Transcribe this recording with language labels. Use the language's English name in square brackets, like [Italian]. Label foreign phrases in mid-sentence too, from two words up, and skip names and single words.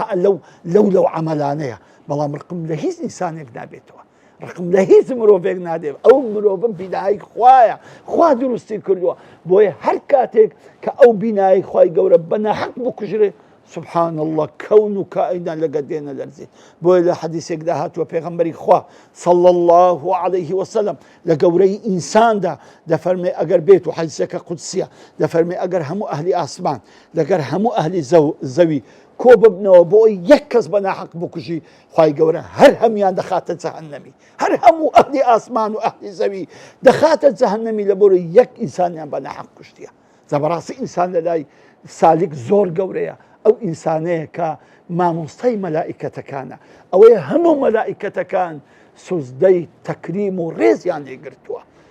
[Central Kurdish] لەو عەمەلانەیە بەڵام ڕقم لە هیچ ئینسانێک نابێتەوە ڕقم لە هیچ مرۆڤێک نادێت ئەو مرۆڤم بینایی خوایە خوا دروستی کردووە بۆیە هەر کاتێک کە ئەو بینایی خوای گەورە بە ناحەق بکوژرێ [Arabic] سبحان الله [Central Kurdish] کەون و کائینات لەگەڵ دێنە لەرزێت بۆیە لە حەدیثێکدا هاتووە پێغەمبەری خوا [Arabic] صلى الله عليه وسلم [Central Kurdish] لە گەورەی ئینساندا دەفەرمێ ئەگەر بێت و حەدیثێکە قودسیە دەفەرمێ ئەگەر هەموو ئەهلی ئاسمان لەگەر هەموو ئەهلی زەوی کۆ ببنەوە بۆ یەک کەس بە ناحەق بکوژی خوای گەورە هەر هەمیان دەخاتە جەهەنەمی هەر هەموو ئەهلی ئاسمان و ئەهلی زەوی دەخاتە جەهەنەمی لەبۆرە یەک ئینسانیان بە ناحەق کوشتیە زەبەڕاستی ئینسان لەلای سالیک زۆر گەورەیە ئەو ئینسانەیە کە مامۆستای مەلائیکەتەکانە ئەوەیە هەموو مەلائیکەتەکان سوزدەی تەکریم و ڕێزیان لێگرتووە